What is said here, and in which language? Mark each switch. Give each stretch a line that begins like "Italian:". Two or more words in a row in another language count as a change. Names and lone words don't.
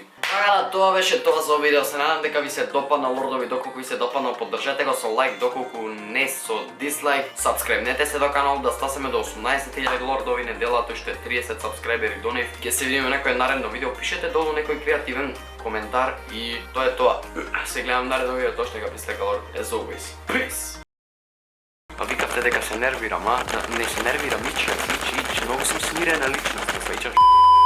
Macedonian: Така да, тоа беше тоа за видео, се надам дека ви се допадна лордови, доколку ви се допадна, поддржете го со лайк, доколку не со дислайк, сабскрибнете се до канал да стасеме до 18.000 лордови, неделата уште 30 сабскрайбери до нив. Ќе се видиме некој наредно видео, пишете долу некој креативен коментар и тоа е тоа. Се гледам наредно видео, тоа што ќе пислека лорд,
English: as always. Peace!
Macedonian: Па викавте дека се нервирам, а? Не се нервирам, ич, многу сум смирена личност, свеќаш.